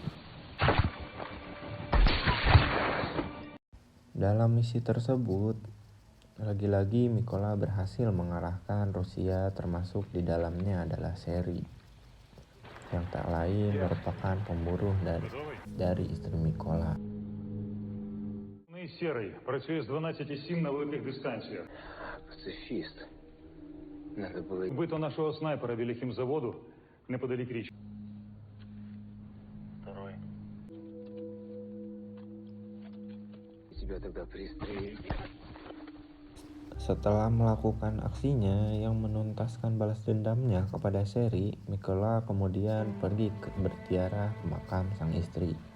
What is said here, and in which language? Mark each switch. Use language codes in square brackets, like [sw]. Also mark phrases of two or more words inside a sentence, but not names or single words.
[id] Dalam misi tersebut, lagi-lagi Mykola berhasil mengalahkan Rusia, termasuk di dalamnya adalah Seri, yang tak lain merupakan pemburu dari istri Mykola. [uk] Серий працює з 12,7 на великих дистанціях. Пацифіст. Надо було Вбито нашого снайпера біля хімзаводу неподалік річки. [ru] второй. Тебя тогда пристрелили. [id] Setelah melakukan aksinya yang menuntaskan balas dendamnya kepada Seri, Mykola kemudian pergi berziarah ke makam sang istri.